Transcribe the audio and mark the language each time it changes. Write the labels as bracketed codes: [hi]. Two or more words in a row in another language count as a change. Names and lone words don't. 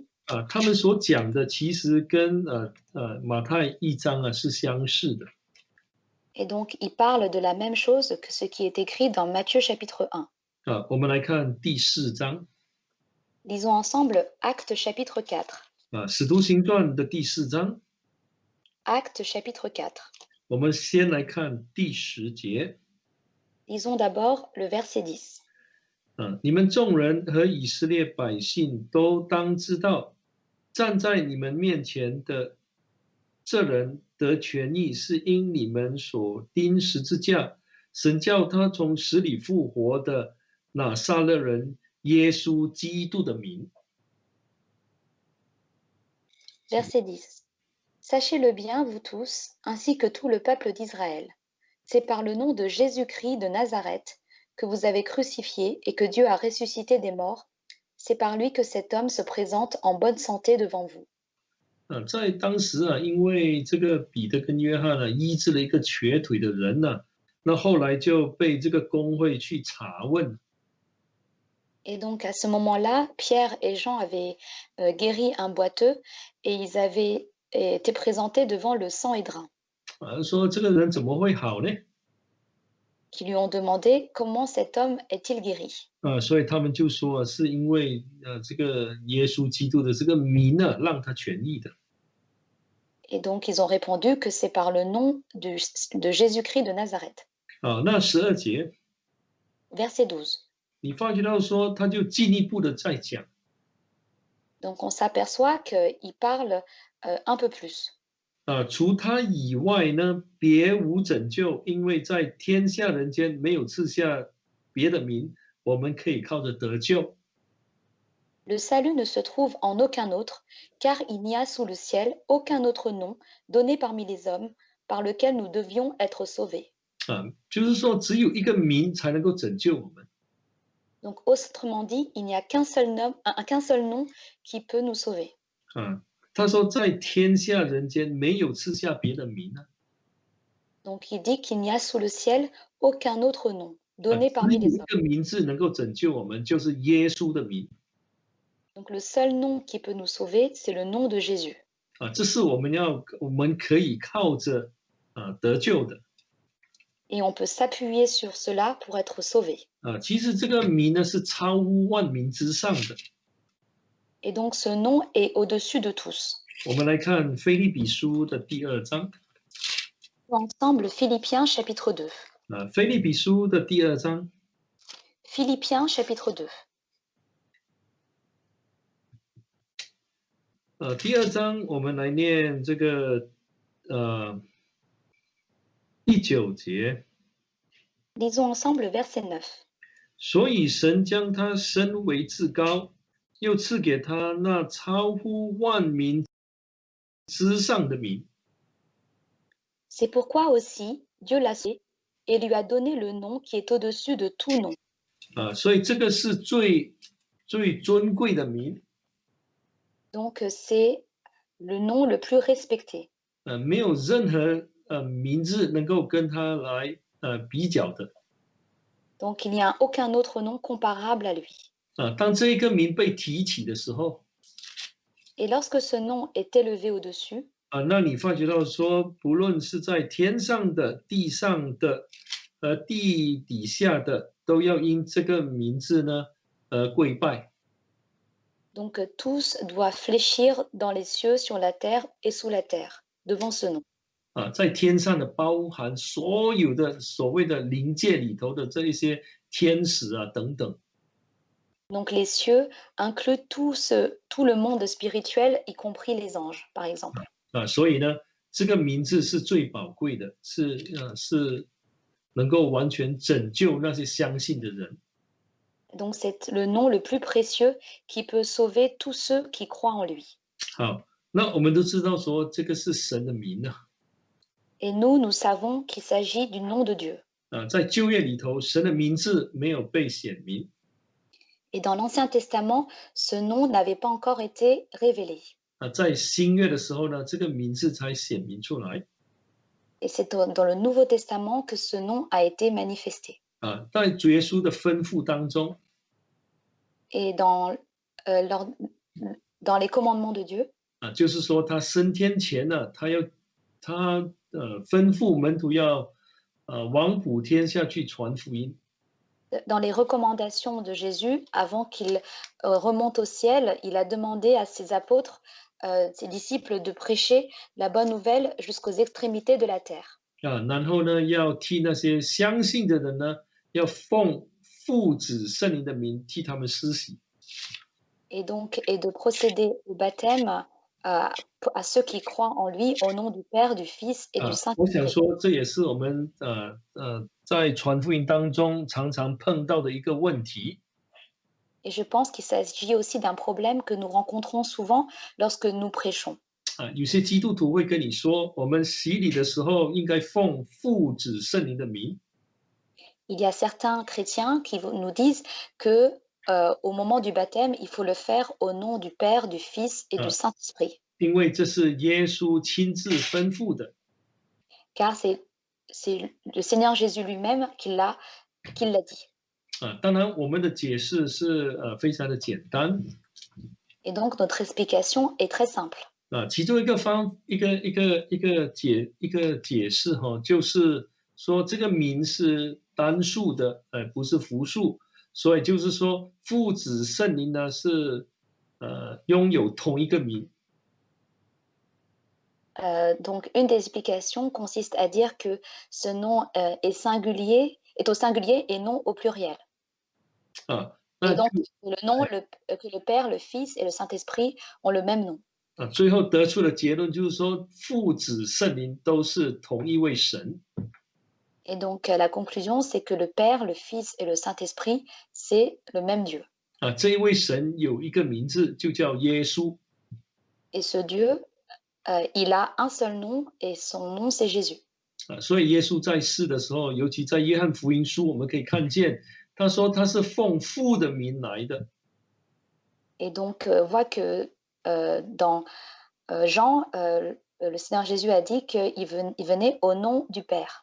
[zh] 他们所讲的其实跟马太1章是相似的。 [fr] et donc ils parlent de la même chose que ce qui est écrit dans Matthieu chapitre 1. [zh] 我们来看第4章。 [fr] Lisons ensemble Actes chapitre 4. [zh] 使徒行传的第4章。 [fr] Actes chapitre 4. [zh] 我们先来看第10节。 [fr] Lisons d'abord le verset 10. [zh] 你们众人和以色列百姓都当知道，站在你们面前的这人得权益，是因你们所钉十字架，神叫他从死里复活的拿撒勒人耶稣基督的名。 [fr] Verset 10. Sachez-le bien, vous tous, ainsi que tout le peuple d'Israël. C'est par le nom de Jésus-Christ de Nazareth que vous avez crucifié et que Dieu a ressuscité des morts, c'est par lui que cet homme se présente en bonne santé devant vous. [zh] 在当时啊，因为这个彼得跟约翰呢医治了一个瘸腿的人呢，那后来就被这个公会去查问。 [fr] Et donc à ce moment-là, Pierre et Jean avaient guéri un boiteux et ils avaient été présentés devant le Sanhédrin, [zh] 说这个人怎么会好呢？ [fr] qui lui ont demandé comment cet homme est-il guéri. [zh] 所以他们就说是因为这个耶稣基督的这个名呢，让他痊愈的。 [fr] Et donc ils ont répondu que c'est par le nom de Jésus-Christ de Nazareth. [zh] 那12节， [fr] Verset 12. [zh] 你发觉到说，他就进一步的在讲， [fr] Donc on s'aperçoit qu'il parle un peu plus. [zh] 除他以外呢，别无拯救，因为在天下人间没有赐下别的名，我们可以靠着得救。 [fr] Le salut ne se trouve en aucun autre, car il n'y a sous le ciel aucun autre nom donné parmi les hommes par lequel nous devions être sauvés. [zh] 就是说只有一个名才能够拯救我们。 [fr] Donc autrement dit, il n'y a qu'un seul nom qui peut nous sauver. [zh] 他说在天下人间没有赐下别的名呢。 [fr] Donc il dit qu'il n'y a sous le ciel aucun autre nom donné [zh] 只 [fr] parmi [zh] 有 [fr] les [zh] 一 [fr] hommes. [zh] 个名字能够拯救我们，就是耶稣的名。 [fr] Donc le seul nom qui peut nous sauver, c'est le nom de Jésus. [zh] 这是我们可以靠着得救的。 [fr] Et on peut s'appuyer sur cela pour être sauvé. [zh] 其实这个名呢是超乎万民之上的。 [fr] Et donc ce nom est au-dessus de tous. [zh] 我们来看腓立比书的第2章。 [fr] Ensemble, Philippiens chapitre 2. [zh] 腓立比书的第2章。 [fr] Philippiens chapitre 2. [zh] 第2章我们来念这个第9节。 [fr] Lisons ensemble verset 9. [zh] 所以神将他升为至高，又赐给他那超乎万民之上的名。 [fr] C'est pourquoi aussi Dieu l'a sauvé et lui a donné le nom qui est au-dessus de tout nom. [zh] 所以这个是最尊贵的名。 [fr] Donc c'est le nom le plus respecté. [zh] 没有任何名字能够跟他来比较的。 [fr] Donc il n'y a aucun autre nom comparable à lui. [zh] 当这一个名被提起的时候， [fr] Et lorsque ce nom est élevé au-dessus, [zh] 那你发觉到说，不论是在天上的、地上的、地底下的，都要因这个名字呢跪拜。 [fr] donc tous doivent fléchir dans les cieux, sur la terre et sous la terre, devant ce nom. [zh] 在天上的包含所有的所谓的灵界里头的这一些天使等等。 [fr] Donc les cieux incluent tout le monde spirituel, y compris les anges, par exemple. [zh] 所以呢，这个名字是最宝贵的，是能够完全拯救那些相信的人。 [fr] Donc c'est le nom le plus précieux qui peut sauver tous ceux qui croient en lui. [zh] 好，那我们都知道说这个是神的名啊。 [fr] Et nous savons qu'il s'agit du nom de Dieu. [zh] 在旧约里头，神的名字没有被显明。 [fr] Et dans l'Ancien Testament, ce nom n'avait pas encore été révélé. [zh] 在新约的时候呢，这个名字才显明出来。 [fr] Et c'est dans le Nouveau Testament que ce nom a été manifesté. [zh] 在主耶稣的吩咐当中， [fr] Et dans les commandements de Dieu, [zh] 就是说他升天前呢，他吩咐门徒要往普天下去传福音。 [fr] dans les recommandations de Jésus, avant qu'il remonte au ciel, il a demandé à ses apôtres, ses disciples, de prêcher la bonne nouvelle jusqu'aux extrémités de la terre. [zh] 然后呢，要替那些相信的人呢，要奉父子圣灵的名替他们施洗。 [fr] Et de procéder au baptême à ceux qui croient en lui au nom du Père, du Fils et du [zh] 我想 [fr] Saint-Esprit. [zh] 说，这也是我们在传福音当中常常碰到的一个问题。 [fr] Et je pense qu'il s'agit aussi d'un problème que nous rencontrons souvent lorsque nous prêchons. [zh] 有些基督徒会跟你说，我们洗礼的时候应该奉父子圣灵的名。 [fr] Il y a certains chrétiens qui nous disent que au moment du baptême, il faut le faire au nom du Père, du Fils et du 啊， Saint-Esprit, [zh] 因为这是耶稣亲自吩咐的 [fr] car c'est le Seigneur Jésus lui-même qui l'a dit. 啊。 [zh] 当然，我们的解释是非常的简单 [fr] Et donc notre explication est très simple. 啊。 [zh] 其中一个解释哈，就是说这个名是单数的，不是复数，所以就是说父子圣灵呢是拥有同一个名 [fr] Donc une des explications consiste à dire que ce nom, est au singulier et non au pluriel. 啊。 Et [zh] 那就 [fr] donc que le Père, le Fils et le Saint-Esprit ont le même nom. [zh] 最后得出的结论就是说，父子圣灵都是同一位神 [fr] Et donc la conclusion, c'est que le Père, le Fils et le Saint-Esprit, c'est le même Dieu. 啊。 [zh] 这一位神有一个名字，就叫耶稣 [fr] Et ce Dieu, il a un seul nom et son nom, c'est Jésus. 啊。 [zh] 所以耶稣在世的时候，尤其在约翰福音书，我们可以看见，他说他是奉父的名来的 [fr] Et donc on voit que dans Jean, le Seigneur Jésus a dit qu'il venait au nom du Père.